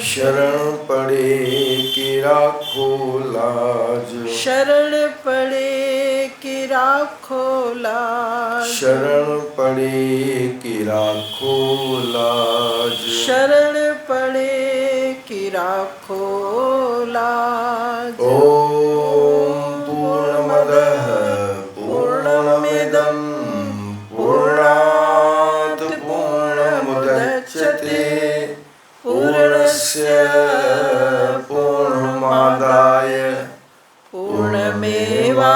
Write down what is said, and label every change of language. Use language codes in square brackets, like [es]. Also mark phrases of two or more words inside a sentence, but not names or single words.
[hi] शरण पड़े कि राखो लाज, शरण पड़े कि राखो लाज। शरण पड़े कि राखो लाज। शरण पड़े कि राखो लाज। [sa] ओम पूर्णमदः पूर्णमिदं पूर्णात् पूर्णमुदच्यते, पूर्णस्य पूर्णमादाय पूर्णमेवावशिष्यते।